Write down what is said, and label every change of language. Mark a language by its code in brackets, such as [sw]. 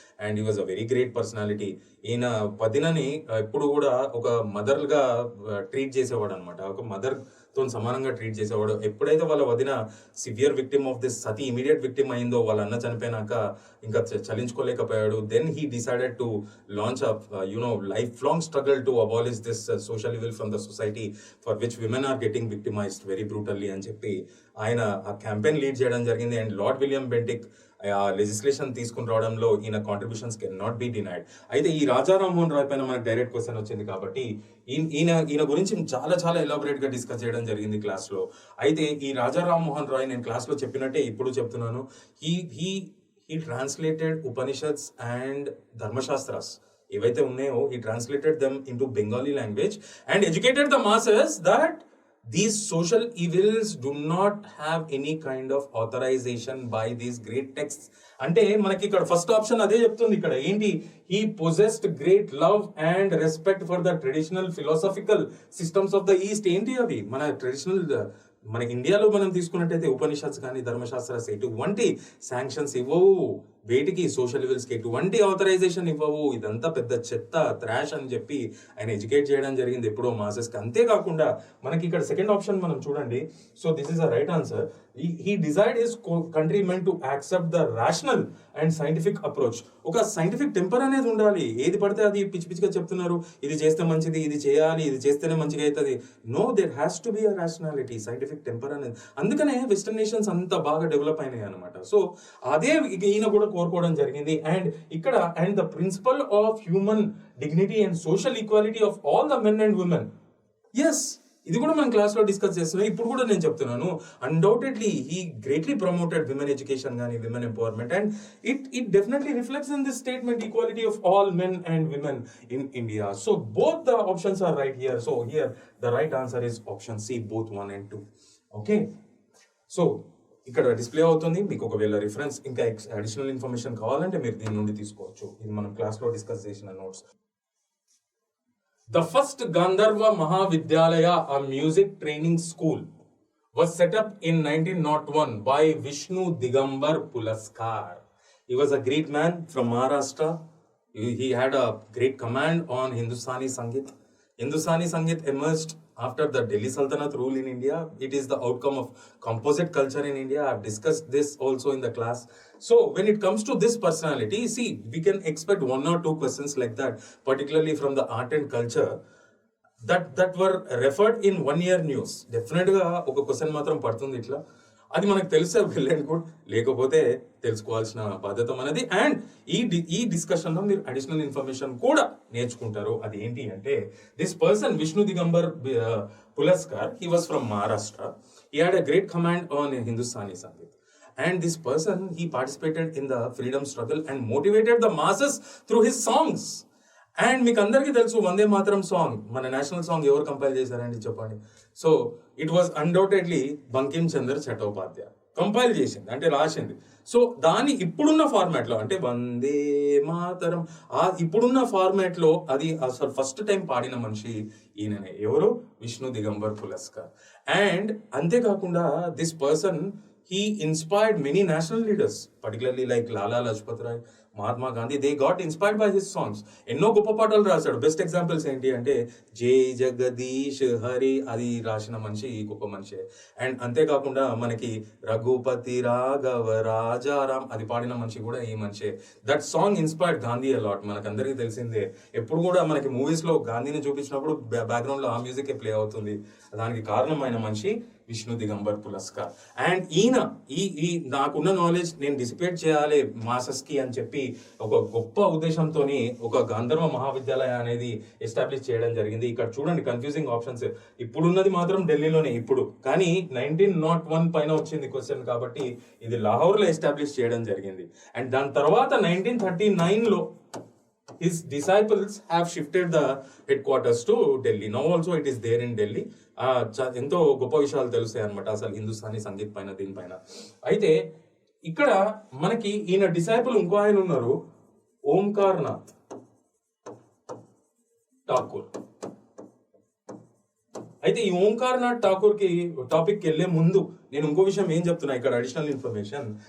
[en] And he was a very great personality. [te] ఈయన వదినని ఎప్పుడు కూడా ఒక మదర్గా ట్రీట్ చేసేవాడు అనమాట, ఒక మదర్ తో సమానంగా ట్రీట్ చేసేవాడు. ఎప్పుడైతే వాళ్ళ వదిన severe victim of this Sati immediate victim అయిందో, వాళ్ళ అన్న చనిపోయినాక ఇంకా చలించుకోలేకపోయాడు. [en] then he decided to launch a lifelong struggle to abolish this social evil from the society for which women are getting victimized very brutally [te] అని చెప్పి ఆయన ఆ campaign lead చేయడం జరిగింది. అండ్ లార్డ్ విలియం బెంటిక్ ఆ లెజిస్లేషన్ తీసుకుని రావడంలో ఈయన contributions [en] Can not be denied. [te] అయితే ఈ రాజా రామ్మోహన్ రాయ్ పైన మనకు డైరెక్ట్ క్వశ్చన్ వచ్చింది కాబట్టి ఈయన గురించి చాలా చాలా ఎలాబొరేట్ గా డిస్కస్ చేయడం జరిగింది క్లాస్ లో. అయితే ఈ రాజా రామ్మోహన్ రాయ్ నేను క్లాస్ లో చెప్పినట్టే ఇప్పుడు చెప్తున్నాను. [en] he translated Upanishads and Dharmashastras [te] ఏవైతే ఉన్నాయో [en] he translated them into Bengali language and educated the masses that these social evils do not have any kind of authorization by these great texts. [te] అంటే మనకి ఇక్కడ ఫస్ట్ ఆప్షన్ అదే చెప్తుంది. ఇక్కడ ఏంటి? [en] he possessed great love and respect for the traditional philosophical systems of the east. [te] ఏంటి అవి? మన ట్రెడిషనల్ మన ఇండియాలో మనం తీసుకున్నట్టయితే ఉపనిషత్స్ కానీ ధర్మశాస్త్రాస్ ఎటువంటి శాంక్షన్స్ ఇవ్వవు, వేటికి సోషల్ విల్స్కి ఎటువంటి ఆథరైజేషన్ ఇవ్వవు. ఇదంతా పెద్ద చెత్త థ్రాష్ అని చెప్పి ఆయన ఎడ్యుకేట్ చేయడం జరిగింది ఎప్పుడో మాసెస్కి. అంతేకాకుండా మనకి ఇక్కడ సెకండ్ ఆప్షన్ మనం చూడండి. [en] So this is a right answer. he desired his countrymen to accept the rational and scientific approach. [te] ఒక సైంటిఫిక్ టెంపర్ అనేది ఉండాలి. ఏది పడితే అది పిచ్చి పిచ్చిగా చెప్తున్నారు, ఇది చేస్తే మంచిది, ఇది చేయాలి, ఇది చేస్తేనే మంచిగా అవుతుంది. [en] no, there has to be a rationality, [te] scientific temper అనేది. అందుకనే వెస్టర్న్ నేషన్స్ అంత బాగా డెవలప్ అయినాయి అనమాట. సో అదే ఈయన కూడా కోరుకోవడం జరిగింది. [en] And ఇక్కడ and the principle of human dignity and social equality of all the men and women. [te] Yes, ఇది కూడా మనం క్లాస్ లో డిస్కస్ చేస్తున్నాం. ఇప్పుడు కూడా నేను చెప్తున్నాను, [en] undoubtedly he greatly promoted women education [te] కానీ women empowerment. [en] And it definitely reflects in this statement equality of all men and women in India. So both the options are right here. So here the right answer is option C, both 1 and 2. [te] Okay, so ఇక్కడ display అవుతుంది. మీకు ఒకవేళ reference ఇంకా additional information కావాలంటే మీరు దీని నుండి తీసుకోవచ్చు. ఇది మనం క్లాస్ లో డిస్కస్ చేసిన notes. [en] The first Gandharva Mahavidyalaya, a music training school, was set up in 1901 by Vishnu Digambar Pulaskar. He was a great man from Maharashtra. He had a great command on Hindustani Sangeet. Hindustani Sangeet emerged after the Delhi Sultanate rule in India. It is the outcome of composite culture in India. I've discussed this also in the class. So when it comes to this personality, see, we can expect 1 or 2 questions like that, particularly from the art and culture that were referred in 1 year news. [te] Definitely ఒక question మాత్రం పడుతుంది ఇట్లా. అది మనకు తెలిసే వెళ్ళండి కూడా, లేకపోతే తెలుసుకోవాల్సిన బాధ్యత మనది. అండ్ ఈ డిస్కషన్ లో మీరు అడిషనల్ ఇన్ఫర్మేషన్ కూడా నేర్చుకుంటారు. అది ఏంటి అంటే, [en] This person Vishnu Digambar Paluskar, he was from Maharashtra. He had a great command on Hindustani sangeet. And this person, he participated in the freedom struggle and motivated the masses through his songs. [te] And మీకు అందరికీ తెలుసు వందే మాతరం సాంగ్, మన national song ఎవరు compile చేశారండి చెప్పండి? [en] so it was undoubtedly Bankim Chandra Chattopadhyay [te] compile చేసింది, అంటే రాసింది. సో దాని ఇప్పుడున్న ఫార్మాట్ లో, అంటే వందే మాతరం ఆ ఇప్పుడున్న ఫార్మాట్ లో అది అసలు ఫస్ట్ టైం పాడిన మనిషి ఈయననే. ఎవరు? విష్ణు దిగంబర్ పులస్కర్. అండ్ అంతేకాకుండా [en] This person, he inspired many national leaders, particularly like Lala Lajpat Rai, Mahatma Gandhi. They got inspired by his songs. [te] ఎన్నో గొప్ప పాటలు రాశాడు. బెస్ట్ ఎగ్జాంపుల్స్ ఏంటి అంటే జై జగదీష్ హరి, అది రాసిన మనిషి గొప్ప మనిషి. అండ్ అంతేకాకుండా మనకి రఘుపతి రాఘవ రాజారాం, అది పాడిన మనిషి కూడా ఈ మనిషి. [en] that song inspired Gandhi a lot, [te] మనకు అందరికీ తెలిసిందే. ఎప్పుడు కూడా మనకి మూవీస్ లో గాంధీని చూపించినప్పుడు బ్యాక్గ్రౌండ్ లో ఆ మ్యూజిక్ ప్లే అవుతుంది. దానికి కారణమైన మనిషి విష్ణు దిగంబర్ పులస్కర్. అండ్ ఈయన ఈ నాకున్న నాలెడ్జ్ నేను డిసిపేట్ చేయాలి మాసెస్ కి అని చెప్పి ఒక గొప్ప ఉద్దేశంతో ఒక గాంధర్వ మహావిద్యాలయ అనేది ఎస్టాబ్లిష్ చేయడం జరిగింది. ఇక్కడ చూడండి కన్ఫ్యూజింగ్ ఆప్షన్స్. ఇప్పుడున్నది మాత్రం ఢిల్లీలోనే ఇప్పుడు, కానీ 1901 పైన వచ్చింది క్వశ్చన్ కాబట్టి ఇది లాహోర్ లో ఎస్టాబ్లిష్ చేయడం జరిగింది. అండ్ దాని తర్వాత 1939 లో [en] his disciples have shifted the headquarters to Delhi. Now also it is there in Delhi. [te] ఎంతో గొప్ప విషయాలు తెలుస్తాయి అనమాట అసలు హిందుస్థానీ సంగీత్ పైన, దీనిపైన. అయితే ఇక్కడ మనకి ఈయన డిసైపుల్ ఇంకో ఆయన ఉన్నారు, ఓంకార్నాథ్ ఠాకూర్. అయితే ఈ ఓంకార్నాథ్ ఠాకూర్ కి టాపిక్ వెళ్లే ముందు నేను ఇంకో విషయం ఏం చెప్తున్నా, ఇక్కడ అడిషనల్ ఇన్ఫర్మేషన్.